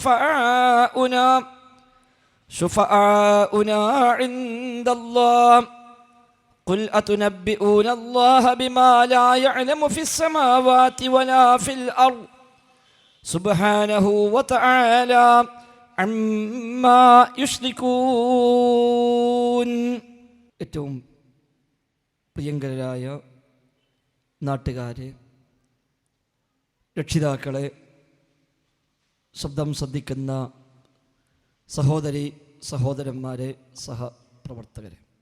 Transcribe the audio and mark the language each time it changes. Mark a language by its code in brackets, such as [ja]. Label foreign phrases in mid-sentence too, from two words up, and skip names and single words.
[ar] شفعاؤنا عند الله قل أتنبئون الله بما لا يعلم في السماوات ولا في الأرض سبحانه وتعالى عما يشركون. [ml] ഏറ്റവും പ്രിയങ്കരായ നാട്ടുകാരെ, രക്ഷിതാക്കളെ, ശബ്ദം ശ്രദ്ധിക്കുന്ന സഹോദരി സഹോദരന്മാരെ, സഹപ്രവർത്തകരെ,